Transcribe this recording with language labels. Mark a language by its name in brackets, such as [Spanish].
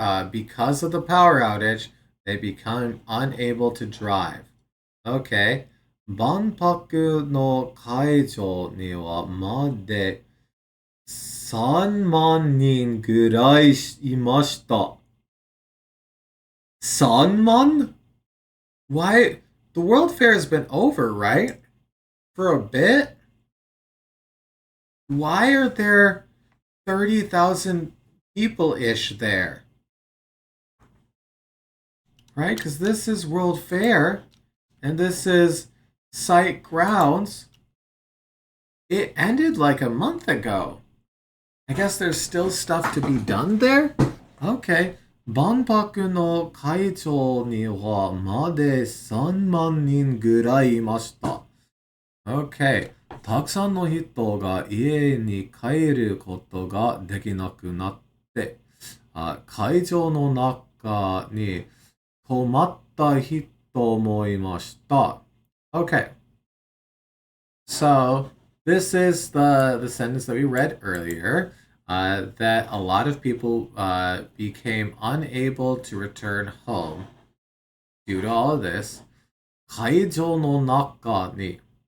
[English] Because of the power outage, they become unable to drive. Okay. [Japanese] 万博の会場にはまで3万人ぐらいいました。 [English] 3万?Why? The World Fair has been over, right? For a bit? Why are there 30,000 people-ish there? Right? Because this is World Fair, and this is site grounds. It ended like a month ago. I guess there's still stuff to be done there? Okay. [Japanese] 万博の会場にはまで3万人ぐらいいました。 [English] Okay. [Japanese] たくさんの人が家に帰ることができなくなって、会場の中に泊まった人もいました。 [English] Okay. So, this is the sentence that we read earlier. That a lot of people became unable to return home due to all of this. [Japanese] 会場の中に